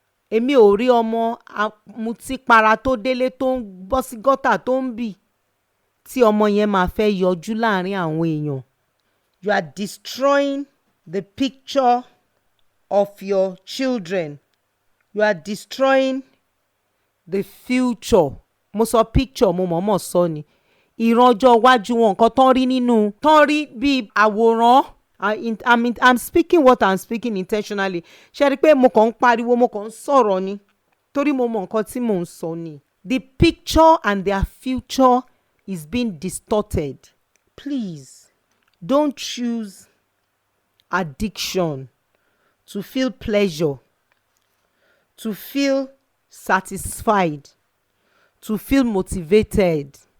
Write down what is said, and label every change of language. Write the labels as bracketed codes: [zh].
[yo] Èmi ò rí ọmọ amutípara tó délé tó ń bọ́ sí gọ́tà tó ń bì tí ọmọ yẹn máa fẹ́ yọjú láàrin àwọn èèyàn. [en] You are destroying the picture of your children. You are destroying the future. [yo] Mo sọ picture, mo mọ̀ọ́mọ̀ sọ ni. Ìran ọjọ́ iwájú wọn nǹkan tán rí nínú tán rí bíi àwòrán. I'm speaking what I'm speaking intentionally. Ṣé rí pé mo kàn ń pariwo, mo kàn ń sọ̀rọ̀ ni torí mo mọ nǹkan tí mò ń sọ ni. [en] The picture and their future is being distorted. Please don't choose addiction to feel pleasure, to feel satisfied, to feel motivated.